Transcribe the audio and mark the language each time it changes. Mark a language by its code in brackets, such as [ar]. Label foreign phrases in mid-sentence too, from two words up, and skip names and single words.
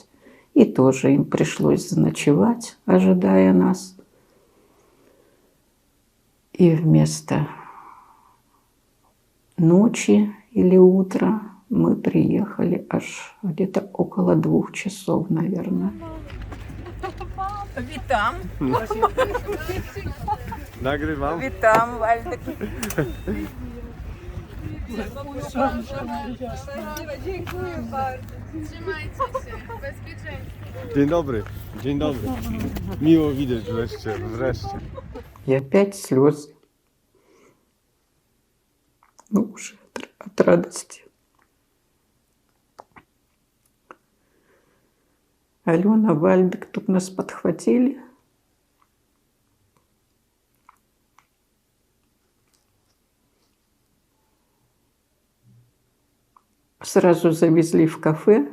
[ru] И тоже им пришлось заночевать, ожидая нас. И вместо ночи или утра мы приехали аж где-то около 2 часов, наверное. [pl] Witam. Nagrywam. Witam, Waldek. Dziękuję bardzo. Trzymajcie się, bezpieczeństwo. Dzień dobry. Dzień dobry. Miło widzieć wreszcie. [ru] И опять слезы. Ну, уже от радости. Алена, Вальдик тут нас подхватили. Сразу завезли в кафе.